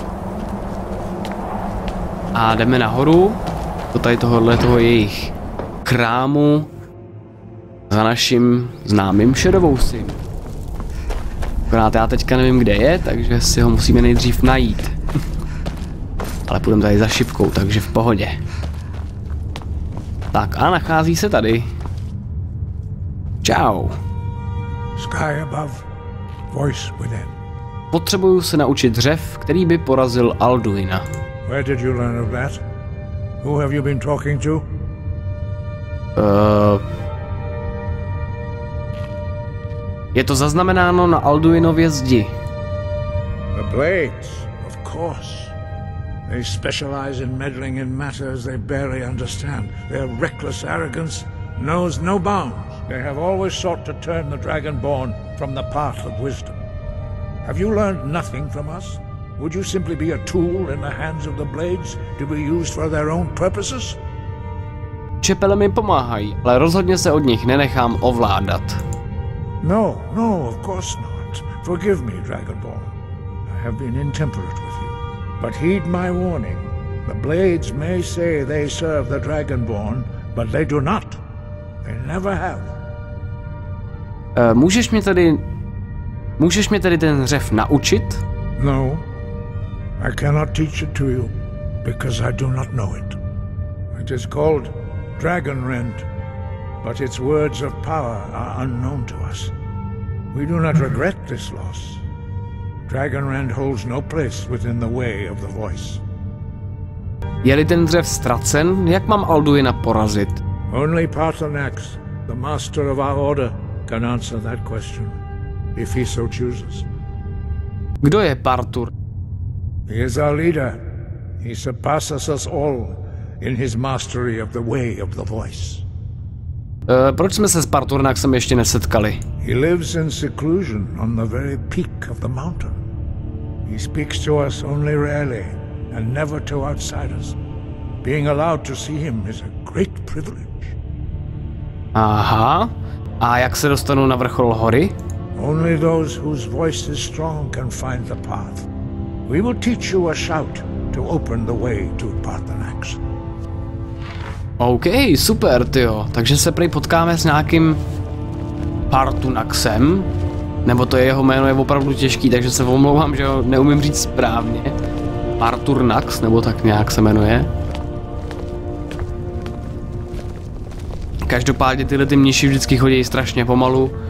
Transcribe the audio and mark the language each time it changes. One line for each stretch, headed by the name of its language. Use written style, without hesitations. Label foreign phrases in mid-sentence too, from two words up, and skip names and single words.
Czech: A jdeme nahoru, do tady toho jejich krámu za naším známým Shadowsem. Akorát já teďka nevím, kde je, takže si ho musíme nejdřív najít. Ale půjdeme tady za šipkou, takže v pohodě. Tak a nachází se tady. Čau.
English: Sky above. Voice within.
Czech: Potřebuju se naučit řev, který by porazil Alduina.
English: Where did you learn of that? Who have you been talking to?
Czech: Je to zaznamenáno na Alduinově zdi.
English: The Blades, of course. They specialize in meddling in matters they barely understand. Their reckless arrogance knows no bounds. They have always sought to turn the Dragonborn from the path of wisdom. Have you learned nothing from us? Would you simply be a tool in the hands of the Blades to be used for their own purposes?
Czech: Čepele mi pomáhají, ale rozhodně se od nich nenechám ovládat.
English: No, of course not. Forgive me, Dragonborn. I have been intemperate with you. But heed my warning. The Blades may say they serve the Dragonborn, but they do not. They never have.
Czech: Můžeš mě tedy ten řev naučit?
English: No, I cannot teach it to you, because I do not know it. It is called Dragon Rend, but its words of power are unknown to us. We do not regret this loss. Dragon Rend holds no place within the way of the voice.
Czech: Je-li ten dřev ztracen, jak mám Alduina porazit?
English: Only Paarthurnax, the master of our order, can answer that question, if he so chooses.
Czech: Kdo je Paarthur?
English: He is our leader. He surpasses us all in his mastery of the way of the voice. Proč jsme se s Paarthurnaxem ještě nesetkali? He lives in seclusion on the very peak of the mountain. He speaks to us only rarely and never to outsiders. Being allowed to see him is a great privilege.
Czech: Aha. A jak se dostanu na vrchol hory?
English: Only those whose voice is strong can find the path. We will teach you a shout to open the way to Paarthurnax.
Czech: OK, super, tyjo. Takže se prej potkáme s nějakým Paarthurnaxem. Nebo to jeho jméno je opravdu těžký, takže se omlouvám, že ho neumím říct správně. Paarthurnax, nebo tak nějak se jmenuje. Každopádně tyhle mniši vždycky chodí strašně pomalu.